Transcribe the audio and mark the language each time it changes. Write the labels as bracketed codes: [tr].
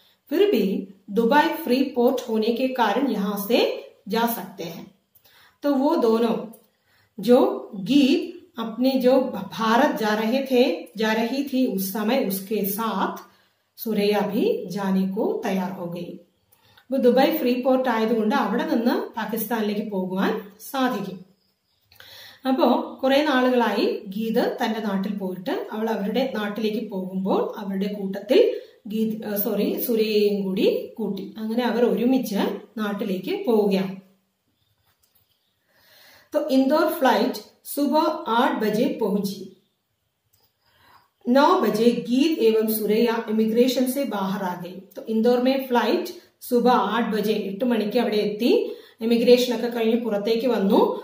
[hi] फिर भी Dubai free port होने के कारण यहाँ से जा सकते हैं. तो वो दोनों जो गीत अपने जो भारत जा रही थी उस समय उसके साथ സുരയ്യ भी जाने को तैयार हो गई. [ml] वो ദുബായ് ഫ്രീ പോർട്ട് ആയതുകൊണ്ട് അവിടെ നിന്ന് പാകിസ്ഥാനിലേക്ക് പോകുവാൻ സാധിക്കും. അപ്പോ കുറെ നാളുകളായി ഗീത് തന്റെ നാട്ടിൽ പോയിട്ട് അവൾ അവരുടെ നാട്ടിലേക്ക് പോകുമ്പോൾ അവരുടെ കൂട്ടത്തിൽ സുരയ്യയും കൂടി കൂട്ടി. അങ്ങനെ അവർ ഒരുമിച്ച് നാട്ടിലേക്ക് പോവുകയാണ്. [hi] तो इंदौर फ्लाइट सुबह 8 बजे पहुंची. 9 बजे गीत एवं सुरैया इमिग्रेशन से बाहर आ गई. तो इंदौर में फ्लाइट सुबह 8 बजे [ml] 8 മണിക്ക് അവിടെ എത്തി. इमिग्रेशन ഒക്കെ കഴിഞ്ഞ് പുറത്തേക്ക് വന്നു.